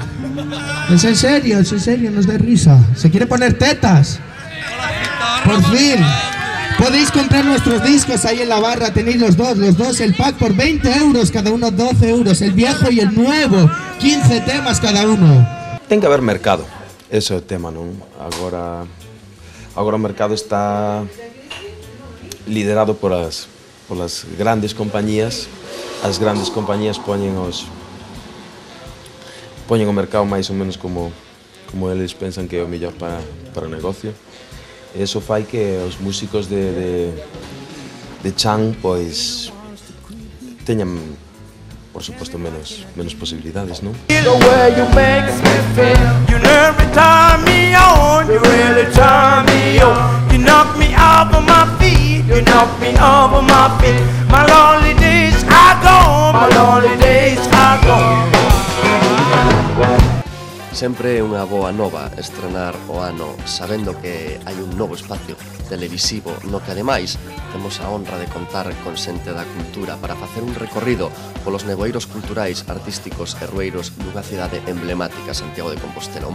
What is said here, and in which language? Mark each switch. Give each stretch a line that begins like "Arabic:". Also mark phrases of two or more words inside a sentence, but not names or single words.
Spanish: Es en serio, nos dé risa. ¿Se quiere poner tetas? Por fin. Podéis comprar nuestros discos ahí en la barra. Tenéis los dos, el pack por 20 euros, cada uno 12 euros. El viejo y el nuevo, 15 temas cada uno.
Galician: Ten que haber mercado, ese é o tema, non? Agora o mercado está liderado por as grandes compañías. As grandes compañías poñen o mercado máis ou menos como eles pensan que é o mellor para o negocio. E iso fai que os músicos de chan pois teñan, por suposto, menos posibilidades, non?
English: The way you make me feel, you never turn me on, you really turn me on. You knock me off of my feet, you knock me off of my feet. My lonely days are gone, my lonely days are gone.
Galician: Sempre é unha boa nova estrenar o ano sabendo que hai un novo espacio televisivo no que ademais temos a honra de contar con xente da cultura para facer un recorrido polos nevoeiros culturais, artísticos e rueiros dunha cidade emblemática, Santiago de Compostela.